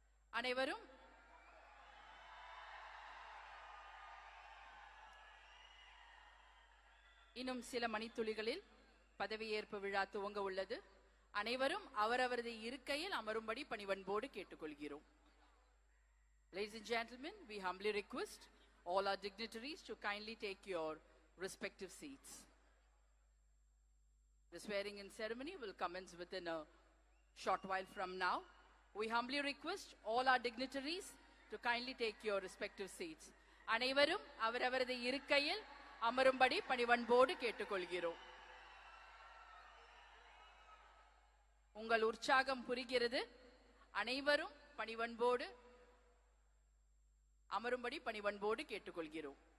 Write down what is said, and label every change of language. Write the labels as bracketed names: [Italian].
[Tamil] அனைவரும் இன்னும் சில மணித்துளிகளில் பதவியேற்பு விழா துவங்க உள்ளது. அனைவரும் அவரவரது இருக்கையில் அமரும்படி பணிவன்போடு கேட்டுக்கொள்கிறோம். [English] Ladies and gentlemen, we humbly request all our dignitaries to kindly take your respective seats. The swearing-in ceremony will commence within a short while from now. We humbly request all our dignitaries to kindly take your respective seats. [Tamil] அனைவரும் அவரவரது இருக்கையில் அமரும்படி பணிவன்போடு கேட்டுக்கொள்கிறோம். உங்கள் உற்சாகம் புரிகிறது. அனைவரும் பணிவன்போடு அமரும்படி பணிவன்போடு கேட்டுக்கொள்கிறோம்.